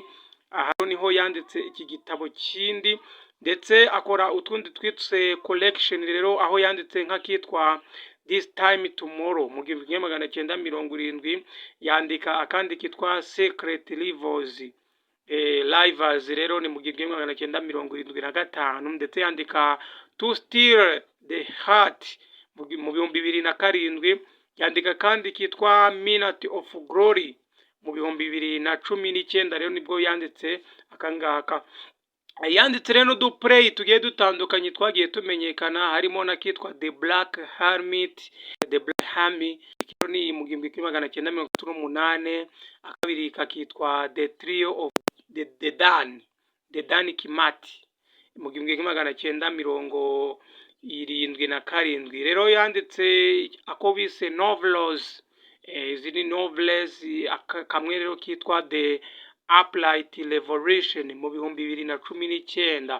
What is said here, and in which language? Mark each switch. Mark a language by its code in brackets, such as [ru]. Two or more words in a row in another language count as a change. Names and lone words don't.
[rw] Aha niho yanditse iki gitabo kindi, ndetse akora utundi twitse collection rero, aho yanditse nk'akitwa This Time Tomorrow mu 1970. Yandika akandi kitwa Secret Rivers rero ni mu 1975, ndetse yandika To Steal the Heart mu bihumbi 2007, yandika kandi kitwa Minute of Glory mu bihumbi 2019, rero nibwo yanditse akangaka. Yanditse rero n'uduplay tugiye dutandukanye twagiye tumenyekana, harimo na kitwa The Black Hermit, The Black Hermit ni mu 1938, akabiri kakitwa The Trio of the Dan, The Dan Kimati mu 1977. rero yanditse ako bise novels, izi novels, kamwe rero kitwa The Upright Revolution mu bihumbi 2019.